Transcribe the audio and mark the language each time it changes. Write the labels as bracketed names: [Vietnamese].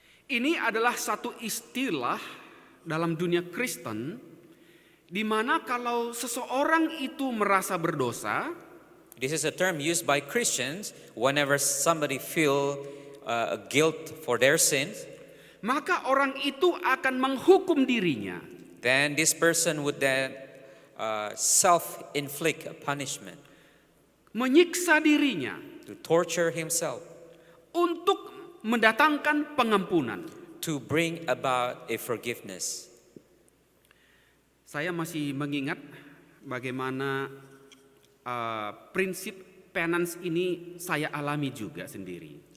[Indonesian] Ini adalah satu istilah dalam dunia Kristen di mana kalau seseorang itu merasa berdosa, [English] This is a term used by Christians whenever somebody feel guilt for their sins. [Indonesian] maka orang itu akan menghukum dirinya. [English] Then this person would then self-inflict a punishment [Indonesian] Menyiksa dirinya [English] to torture himself, [Indonesian] untuk mendatangkan pengampunan. [English] to bring about a forgiveness. [Indonesian] Saya masih mengingat bagaimana prinsip penance ini saya alami juga sendiri.